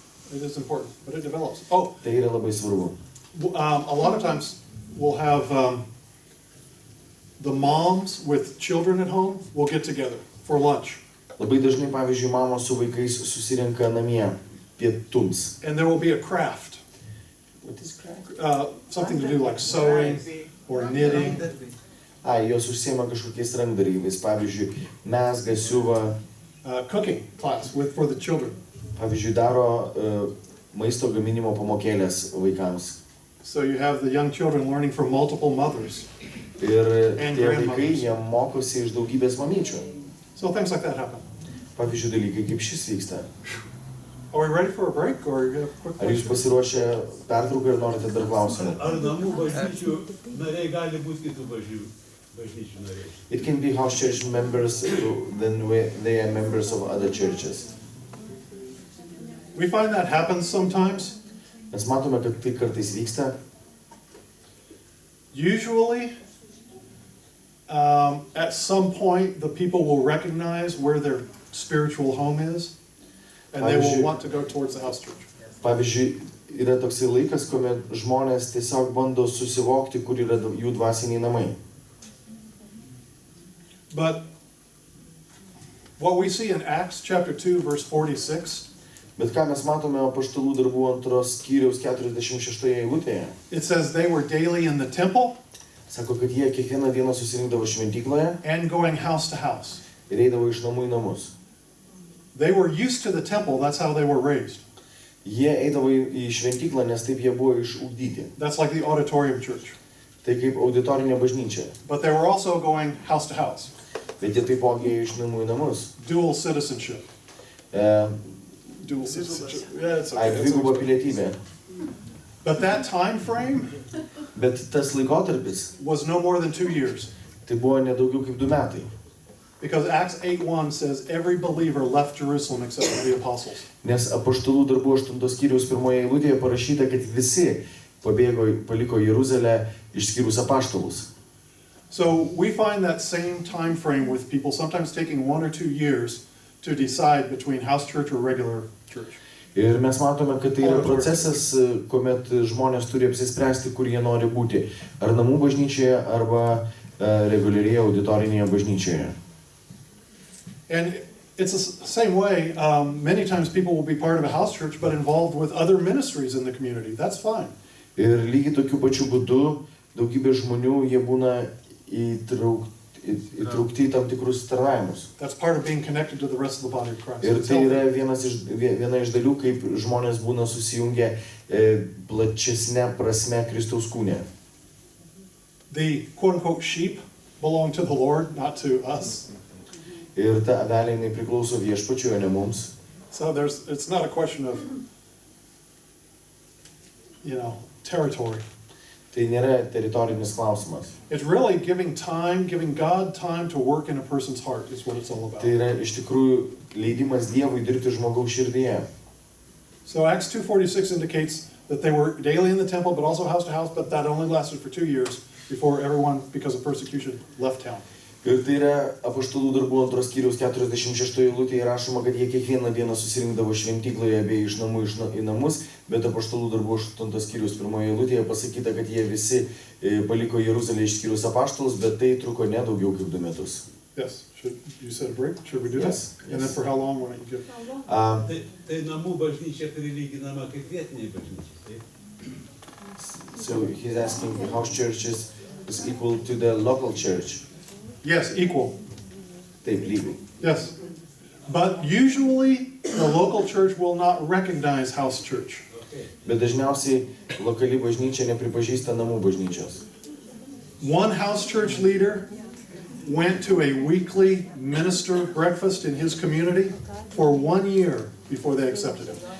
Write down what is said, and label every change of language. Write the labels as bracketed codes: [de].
[en] So it is important, but it develops. Oh, [lt] Tai yra labai svarbu. [en] a lot of times we'll have the moms with children at home will get together for lunch. [lt] Labai dažnai, pavyzdžiui, mamos su vaikais susirenka namie pietums. [en] And there will be a craft, What is craft? something to do like sewing or knitting. [lt] Jos užsiema kažkokiais rankdarybais, pavyzdžiui, mezga, siuva, [en] Cooking class for the children. [lt] pavyzdžiui, daro maisto gaminimo pamokėlės vaikams. [en] So you have the young children learning from multiple mothers. [lt] Ir [en] And [lt] tie vaikai, [en] grandmothers. [lt] jie mokosi iš daugybės mamyčių. [en] So things like that happen. [lt] Pavyzdžiui, dalykai kaip šis vyksta. [en] Are we ready for a break or you have a quick [lt] Ar jūs [en] question? [lt] pasiruošę pertrauką ir norite dar klausimų? Ar namų bažnyčių nariai gali būti kitų bažnyčių nariai? [en] It can be house church members, then they are members of other churches. We find that happens sometimes. [lt] Mes matome, kad tai kartais vyksta. [en] Usually, at some point, the people will recognize where their spiritual home is, and they will want to go towards the house church. [lt] Pavyzdžiui, yra toksai laikas, kuomet žmonės tiesiog bando susivokti, kur yra jų dvasiniai namai. [en] But what we see in Acts chapter 2, verse 46, [lt] Bet ką mes matome Apaštalų darbų 2 skyriaus 46 eilutėje? [en] it says they were daily in the temple [lt] Sako, kad jie kiekvieną dieną susirinkdavo šventykloje [en] and going house to house. [lt] ir eidavo iš namų į namus. [en] They were used to the temple, that's how they were raised. [lt] Jie eidavo į šventyklą, nes taip jie buvo išugdyti. [en] That's like the auditorium church. [lt] Tai kaip auditorinė bažnyčia. [en] But they were also going house to house. [lt] Bet jie taipogi ėjo iš namų į namus. [en] Dual citizenship. E, Dual citizenship. Yeah, it's ai, okay. [lt] dviguba pilietybė. [en] But that time frame [lt] Bet tas laikotarpis, [en] was no more than 2 years. [lt] tai buvo nedaugiau kaip 2 metai. [en] Because Acts 8:1 says every believer left Jerusalem except for the apostles. [lt] Nes Apaštalų darbų 8 skyriaus 1 eilutėje parašyta, kad visi paliko Jeruzalę išskyrus apaštalus. [en] So we find that same time frame with people sometimes taking 1 or 2 years to decide between house church or regular church. [lt] Ir mes matome, kad tai yra procesas, kuomet žmonės turi apsispręsti, kur jie nori būti. Ar namų bažnyčioje, arba reguliariai auditorinėje bažnyčioje. [en] And it's the same way, many times people will be part of a house church but involved with other ministries in the community. That's fine. [lt] Ir lygiai tokiu pačiu būdu daugybė žmonių, jie būna įtraukti į tam tikrus tarnavimus. [en] That's part of being connected to the rest of the body of Christ. [lt] Ir [en] It's [lt] tai [en] healthy. [lt] yra viena iš dalių, kaip žmonės būna susijungę plačesnė prasme Kristaus kūne. [en] The quote-unquote sheep belong to the Lord, not to us. [lt] Ir ta avelė jinai priklauso viešpačiui, o ne mums. [en] So it's not a question of, territory. [lt] Tai nėra teritorinis klausimas. [en] It's really giving God time to work in a person's heart is what it's all about. [lt] Tai yra iš tikrųjų leidimas Dievui dirbti žmogaus širdyje. [en] So Acts 2:46 indicates that they were daily in the temple, but also house to house, but that only lasted for 2 years before everyone, because of persecution, left town. [lt] Ir tai yra Apaštalų darbų 2 skyriaus 46 eilutėje rašoma, kad jie kiekvieną dieną susirinkdavo šventykloje bei iš namų į namus, bet Apaštalų darbų 8 skyriaus 1 eilutėje pasakyta, kad jie visi paliko Jeruzalę išskyrus apaštalus, bet tai truko nedaugiau kaip 2 metus. [en] Yes. You said a break? Should we do Yes, that? And then yes. for how long? Why don't you give? [lt] Tai namų bažnyčia prilyginama kaip vietiniai bažnyčiai. [en] So he's asking if house church is equal to the local church. Yes, equal. [lt] Taip, lygiai. [en] Yes. But usually, the local church will not recognize house church. [lt] Bet dažniausiai lokali bažnyčia nepripažįsta namų bažnyčios. [en] One house church leader went to a weekly minister breakfast in his community for 1 year before they accepted him.